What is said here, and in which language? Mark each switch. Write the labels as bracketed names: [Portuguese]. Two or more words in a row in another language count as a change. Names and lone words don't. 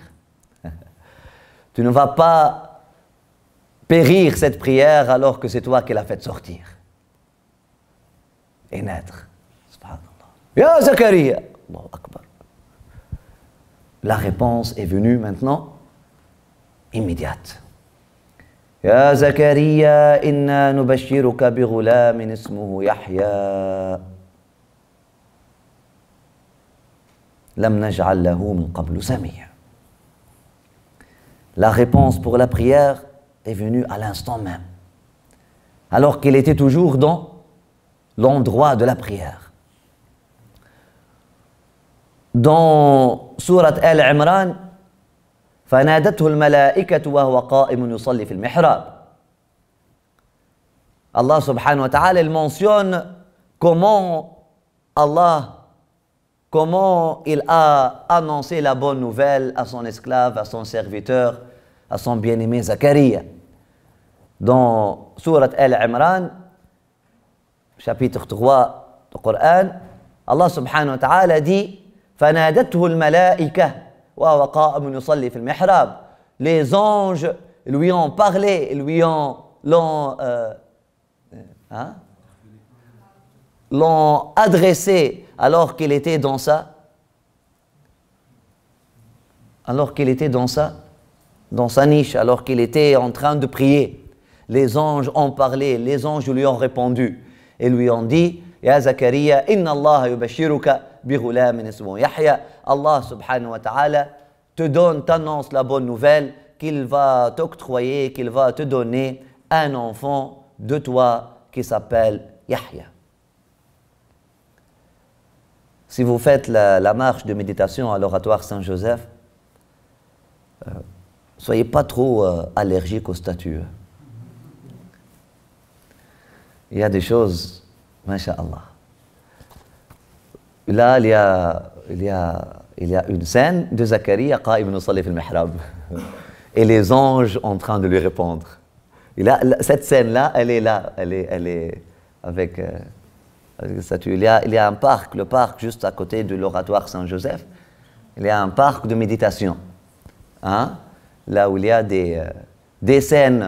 [French] Tu ne vas pas périr cette prière alors que c'est toi qui l'as fait sortir et naître. Subhanallah. [Arabic] يا زكريا، الله أكبر. [French] La réponse est venue maintenant immédiate. [Arabic] يا زكريا، إنا نبشرك بغلام اسمه يحيى. لم نجعل له من قبل سميا. [French] La réponse pour la prière est venue à l'instant même, alors qu'il était toujours dans l'endroit de la prière. Dans sourate Al-Imran, [Arabic] فنادته الملائكة وهو قائم يصلي في المحراب. الله سبحانه وتعالى, [French] il mentionne comment il a annoncé la bonne nouvelle à son esclave, à son serviteur, à son bien-aimé Zacharia. Dans sourate Al-Imran, chapitre 3 du Coran, [Arabic] الله سبحانه وتعالى [French] dit [Arabic] فنادته الملائكة وهو قائم يصلي في المحراب. [French] Les anges lui ont parlé, l'ont adressé alors qu'il était dans sa niche, alors qu'il était en train de prier. Les anges ont parlé, les anges lui ont répondu et lui ont dit [Arabic] يا زكريا، إن الله يبشرك بغلام اسمه يحيى. الله سبحانه وتعالى [French] t'annonce la bonne nouvelle qu'il va t'octroyer, qu'il va te donner un enfant de toi qui s'appelle Yahya. Si vous faites la marche de méditation à l'oratoire Saint-Joseph, soyez pas trop allergiques aux statues. Il y a des choses, masha'Allah. Là, il y a une scène de Zacharia [Arabic] قائم يصلي في المحراب. [French] Et les anges en train de lui répondre. Et là, cette scène-là, elle est là, elle est avec les statues. Il y a un parc, le parc juste à côté de l'oratoire Saint-Joseph. Il y a un parc de méditation. Hein? Là où il y a des scènes.